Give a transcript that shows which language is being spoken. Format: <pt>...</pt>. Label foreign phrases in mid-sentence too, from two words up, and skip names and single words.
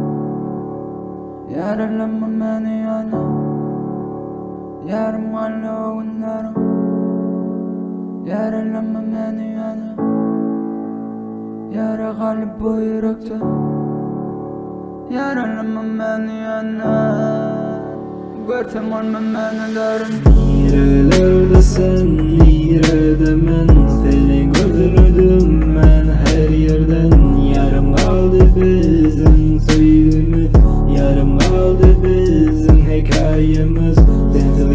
<tk>Ýaralama meni ýani Ýarym galdy o günlerim Ýaralama meni ýani Ýara galdy bu ýürekde Ýaralama meni ýani Görsem olma meni derim</tk> <tr>Nerelerde sen, nerede men Seni gördüm ben her yerden Yarım kaldı bizim söylemi Yarım kaldı bizim hikayemiz Dentil</tr>